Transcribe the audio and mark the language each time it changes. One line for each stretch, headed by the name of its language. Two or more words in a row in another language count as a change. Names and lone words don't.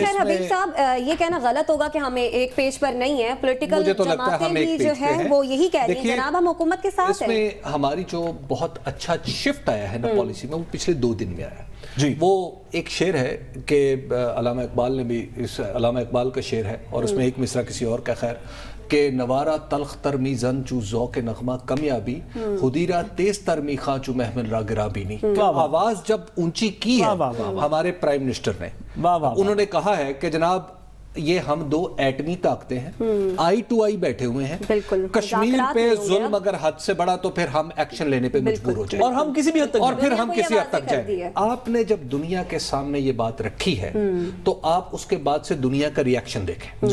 Urdu: حبیب صاحب یہ کہنا غلط ہوگا کہ ہمیں ایک پیج پر نہیں ہے, پولیٹیکل جماعتیں بھی جو ہے وہ یہی کہہ رہی ہیں جناب ہم حکومت کے ساتھ ہیں. اس میں ہماری جو بہت اچھا شفٹ آیا ہے نا پالیسی میں, وہ پچھلے 2 دن میں آیا. جی وہ ایک شعر ہے کہ علامہ اقبال نے بھی, علامہ اقبال کا شعر ہے, اور اس میں ایک مصرع کسی اور کا, خیر, کہ
Persian: نوارا تلخ تر می زن چو ذوق نغمہ کمیابی, خدیرہ تیز تر می خواں چو محمل را گرابینی.
Urdu: آواز جب اونچی کی ہے ہمارے
English: prime minister
Urdu: نے, انہوں نے کہا ہے کہ جناب یہ ہم 2 ایٹمی طاقتیں ہیں,
English: eye to eye
Urdu: بیٹھے ہوئے ہیں, کشمیر پہ ظلم اگر حد سے بڑا تو پھر ہم ایکشن لینے پہ مجبور ہو جائیں, اور ہم کسی بھی حد تک, اور پھر ہم کسی حد تک جائیں. آپ نے جب دنیا کے سامنے یہ بات رکھی ہے تو آپ اس کے بعد سے دنیا کا ری ایکشن دیکھیں.